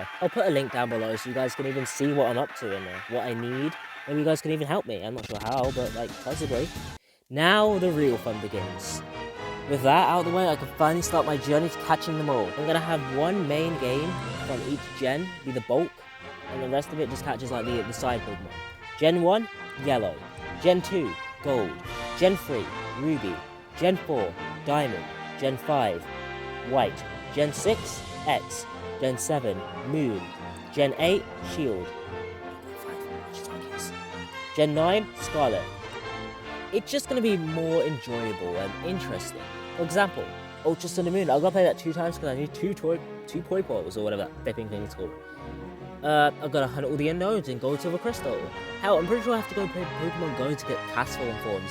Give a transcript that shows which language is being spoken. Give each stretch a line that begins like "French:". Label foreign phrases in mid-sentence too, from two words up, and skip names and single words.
English: I'll put a link down below so you guys can even see what I'm up to and what I need. Maybe you guys can even help me. I'm not sure how, but like, possibly. Now the real fun begins. With that out of the way, I can finally start my journey to catching them all. I'm gonna have one main game from each gen be the bulk, and the rest of it just catches like the side Pokemon. Gen 1, Yellow. Gen 2, Gold. Gen 3, Ruby. Gen 4, Diamond. Gen 5, White. Gen 6, X. Gen 7, Moon. Gen 8, Shield. Gen 9, Scarlet. It's just going to be more enjoyable and interesting. For example, Ultra Sun and Moon. I've got to play that 2 times because I need two Pokeballs or whatever that flipping thing is called. I've got to hunt all the unknowns in Gold, Silver, Crystal. Hell, I'm pretty sure I have to go play Pokemon Go to get past Fallen Forms.